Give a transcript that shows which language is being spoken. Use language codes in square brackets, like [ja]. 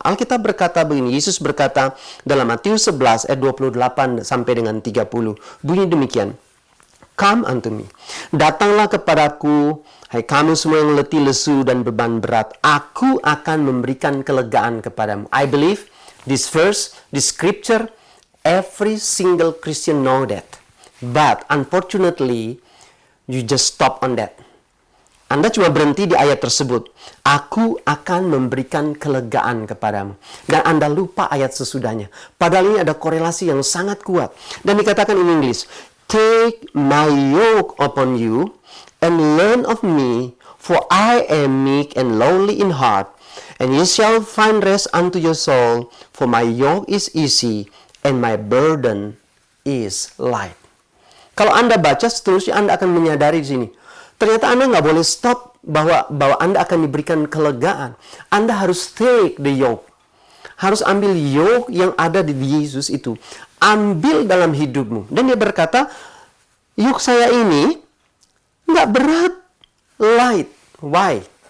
[id] Alkitab berkata begini, Yesus berkata dalam Matius 11 ayat 28 sampai dengan 30. Bunyi demikian. [en] Come unto me. [id] Datanglah kepadaku, hai kamu semua yang letih, lesu, dan beban berat. Aku akan memberikan kelegaan kepadamu. [en] I believe this verse, this scripture, every single Christian know that. But unfortunately, you just stop on that. [id] Anda cuma berhenti di ayat tersebut. Aku akan memberikan kelegaan kepadamu. Dan Anda lupa ayat sesudahnya. Padahal ini ada korelasi yang sangat kuat. Dan dikatakan [en] in English, take my yoke upon you and learn of me, for I am meek and lowly in heart, and you shall find rest unto your soul, for my yoke is easy and my burden is light. [id] Kalau Anda baca seterusnya, Anda akan menyadari di sini. Ternyata Anda nggak boleh stop bahwa Anda akan diberikan kelegaan. Anda harus [en] take the yoke. [id] Harus ambil yoke yang ada di Yesus itu. Ambil dalam hidupmu. Dan dia berkata, yoke saya ini nggak berat, light. Why?